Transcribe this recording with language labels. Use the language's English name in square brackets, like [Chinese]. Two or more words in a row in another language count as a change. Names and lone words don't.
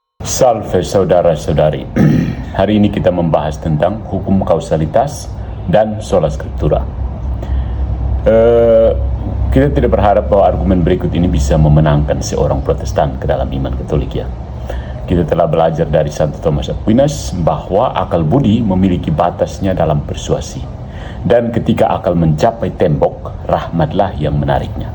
[Indonesian] Salve saudara-saudari. Hari ini kita membahas tentang hukum kausalitas dan [Latin] sola scriptura. [Indonesian] Kita tidak berharap bahwa argumen berikut ini bisa memenangkan seorang Protestan ke dalam iman Katolik ya. Kita telah belajar dari Santo Thomas Aquinas bahwa akal budi memiliki batasnya dalam persuasi. Dan ketika akal mencapai tembok, rahmatlah yang menariknya.